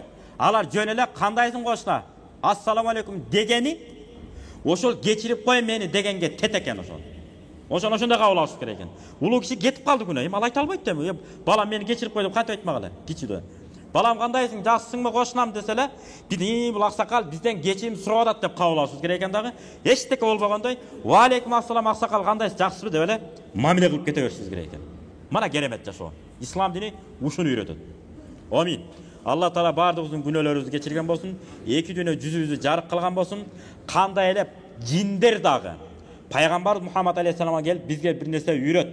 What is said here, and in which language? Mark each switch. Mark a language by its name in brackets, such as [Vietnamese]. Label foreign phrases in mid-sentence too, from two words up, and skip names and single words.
[Kyrgyz] Алар жөн эле кандайсың кошуна? [Arabic] السلام عليكم [Kyrgyz] дегени ошол кечирип кой мени дегенге тет экен ошол. Ошондой кабыл алыш керек экен. Улуу киши кетип калды күнөө. Эми ал айта албайт да. Балам мени кечирип кой деп кантип айтмак эле? Кичиде. Балам кандайсың? Жакшысыңбы кошунам десе эле, бир бул аксакал бизден кечирим сурап атат деп кабыл алышыбыз керек экен дагы. Эчтеке болбогондой, [Arabic] "وعليكم السلام [Kyrgyz] аксакал кандайсыз? Жакшысызбы?" деп эле мамиле кылып кете беришибиз керек экен. Мана керемет жашоо. Ислам дини ушуну үйрөтөт. Амин. Алла Таала бардыгыбыздын күнөөлөрүбүздү кечирген болсун, эки дүйнө жүзүбүздү жарык кылган болсун. Кандай эле жиндер дагы Пайгамбар Мухаммад алейхиссаламга келип бизге бир нерсе үйрөт.